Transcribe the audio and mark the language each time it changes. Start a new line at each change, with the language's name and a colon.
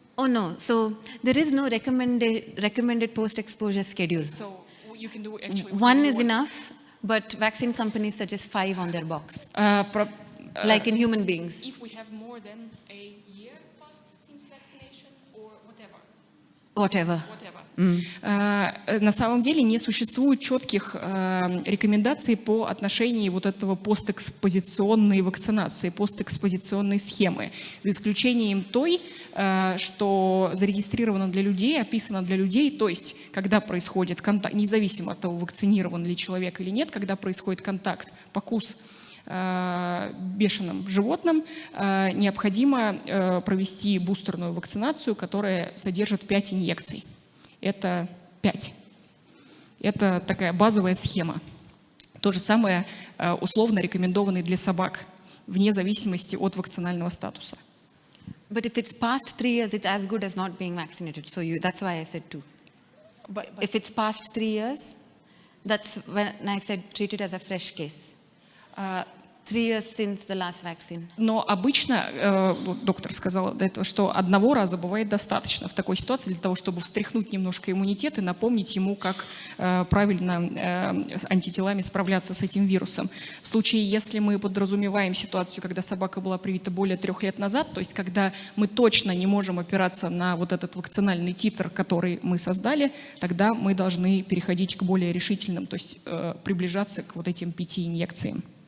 English: Oh no, so there is no recommended post-exposure schedule. So you can do actually One is enough, but vaccine companies suggest 5 on their box, like in human beings. If we have more than a year passed since vaccination or whatever. Whatever.
Russian: На самом деле не существует четких рекомендаций по отношению вот этого постэкспозиционной вакцинации, постэкспозиционной схемы, за исключением той, что зарегистрировано для людей, описано для людей, то есть когда происходит контакт, независимо от того, вакцинирован ли человек или нет, когда происходит контакт, покус бешеным животным, необходимо провести бустерную вакцинацию, которая содержит 5 инъекций. Это 5. Это такая базовая схема. То же самое условно рекомендованный для собак, вне зависимости от вакцинального статуса.
English: But if it's past 3 years, it's as good as not being vaccinated. So that's why I said 2. If it's past 3 years, that's when I said treat it as a fresh case. 3 years since the last vaccine.
Russian: Но обычно, доктор сказала до этого, что одного раза бывает достаточно в такой ситуации для того, чтобы встряхнуть немножко иммунитет и напомнить ему, как правильно антителами справляться с этим вирусом. В случае, если мы подразумеваем ситуацию, когда собака была привита более 3 лет назад, то есть когда мы точно не можем опираться на вот этот вакцинальный титр, который мы создали, тогда мы должны переходить к более решительным, то есть приближаться к вот этим 5 инъекциям.